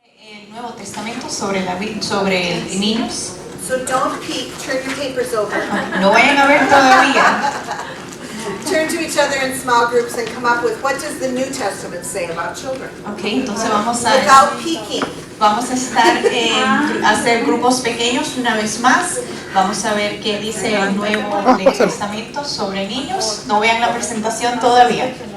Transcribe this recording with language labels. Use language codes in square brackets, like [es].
[es] el Nuevo Testamento sobre niños. [en] So don't peek, turn your papers over. [es] No vayan a ver todavía. [en] Turn to each other in small groups and come up with what does the New Testament say about children. [es] Okay, entonces vamos [en] Without peeking. [es] a estar hacer grupos pequeños una vez más. Vamos a ver qué dice el Nuevo Testamento sobre niños. No vean la presentación todavía.